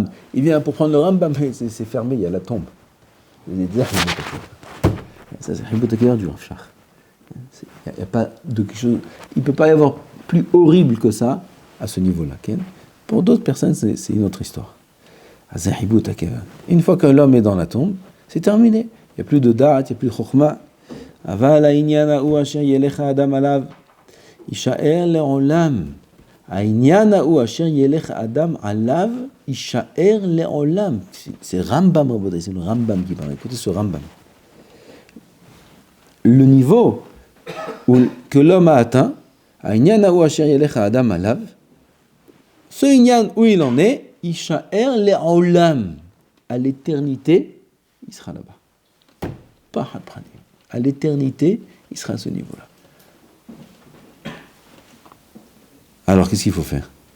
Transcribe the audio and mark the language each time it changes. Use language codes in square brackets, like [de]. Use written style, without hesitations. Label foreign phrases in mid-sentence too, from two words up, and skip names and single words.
[fr] Il vient pour prendre le Rambam, mais c'est fermé, il y a la tombe. Ça c'est [he] חיבוט הקבר [fr] du Rav Shach. Il n'y a pas de quelque chose, il ne peut pas y avoir plus horrible que ça à ce niveau-là. Pour d'autres personnes, c'est une autre histoire. Une fois que l'homme est dans la tombe, c'est terminé. Il n'y a plus de da'at, il n'y a plus de chokhma. [he] אבל הענין ההוא אשר ילך אדם אליו. ישאר לעולם. הענין ההוא אשר ילך אדם אליו. ישאר לעולם. [fr] C'est Rambam, c'est le Rambam qui parle. Écoutez ce Rambam. Le niveau que l'homme a atteint, [he] הענין ההוא אשר ילך אדם אליו, [fr] ce inyan où il en est, [he] ישאר לעולם. [fr] À l'éternité, il sera là-bas. Pas Hadpranim. À l'éternité, il sera à ce niveau-là. Alors, qu'est-ce qu'il faut faire?